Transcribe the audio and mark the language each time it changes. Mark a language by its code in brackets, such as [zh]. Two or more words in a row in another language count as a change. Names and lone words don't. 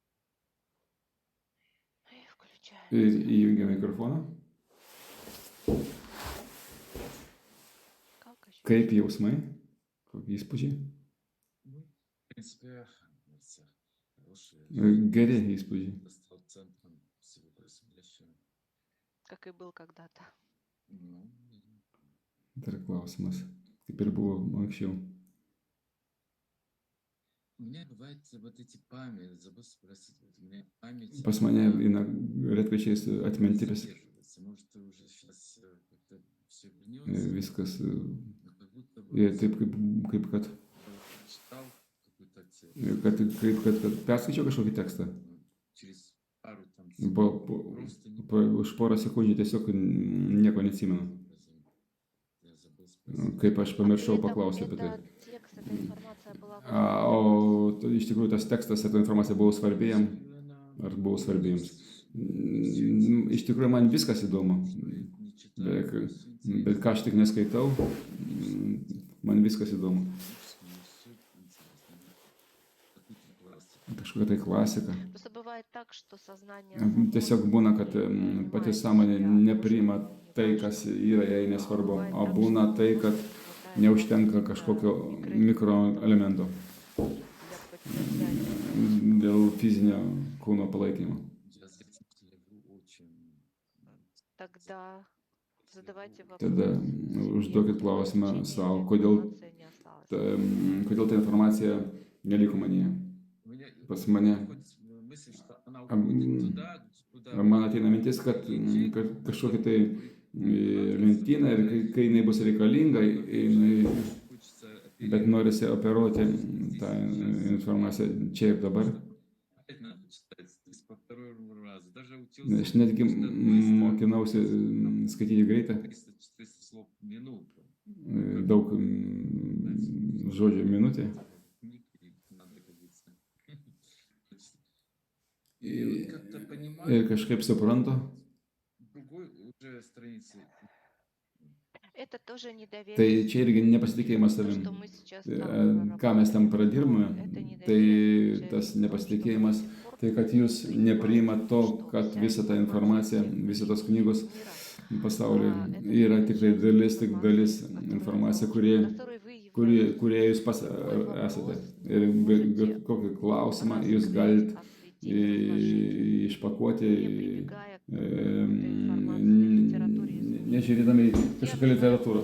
[ru] И включаем. [lt] Ir įjungia mikrofoną. Kaip jausmai? Kokie įspūdžiai? [ru] Ну, в принципе, все хорошие. [lt] Geri įspūdžiai. [ru] Стал центром всего происходящего. Как и был когда-то. Ну, [lt] Dar klausimas. Kaip ir buvo anksčiau. [ru] у меня бывает вот эти память, забыл спросить, вот у меня память [lt] Pas mane eina retkarčiais atmintis, [ru] задерживается. Может, уже сейчас как-то все вернется, [lt] viskas [ru] но как будто бы [lt] ir taip, kaip kad, [ru] читал какой-то текст, [lt] kad perskaičiau kažkokį tekstą. [ru] через пару там просто не [lt] Už porą sekundžių tiesiog nieko neatsimenu. [ru] я забыл спросить. [lt] Kaip aš pamiršau [ru] Это [lt] paklausti apie tai. [ru] текст, эта информация была [lt] O iš tikrųjų tas tekstas, ta informacija buvo svarbi jam, [ru] Она [lt] ar buvo svarbi jums? Iš tikrųjų man viskas įdomu, [ru] не читаю, [lt] bet ką aš tik neskaitau, man viskas įdomu. Kažkokia tai klasika. [ru] Просто бывает так, что сознание [lt] Tiesiog būna, kad pati sąmonė nepriima tai, kas yra jai nesvarbu, o būna tai, kad neužtenka kažkokio mikroelemento dėl fizinio kūno palaikymo. [ru] Я зацикливаю очень. Тогда задавайте [lt] Tada [ru] вопрос. [lt] užduokit klausimą savo, kodėl ta informacija neliko manyje. [ru] У меня [lt] Pas mane [ru] приходит мысль, что она уходит туда, куда [lt] man ateina mintis, kad kažkokia tai lentyna ir kai jinai bus reikalinga, [ru] хочется [lt] bet norisi operuoti tą informaciją čia ir dabar. [ru] опять надо читать, то есть по второй раз. Даже учился [lt] Aš netgi mokinausi skaityti greitai, [ru] 300-400 слов в минуту. [lt] daug žodžių minutė. [ru] Книги надо годиться. И вот как-то [lt] Ir [ru] понимаю, [lt] kažkaip suprantu, [ru] другой уже страницы. Это тоже [lt] tai [ru] недоверие. [lt] čia irgi nepasitikėjimas [ru] То, [lt] savim. [ru] что мы сейчас [lt] Ką mes tam pradirbame, [ru] это [lt] tai [ru] недоверие [lt] tas [ru] заключается в том, что [lt] nepasitikėjimas, [ru] до сих пор [lt] tai kad jūs nepriimat to, kad visa ta informacija, visa tos knygos pasaulyje yra tik tai dalis informacija, kurie jūs pats esate. Ir bet kokį klausimą jūs galite išpakuoti, nežiūrėdami į kažkokią literatūrą.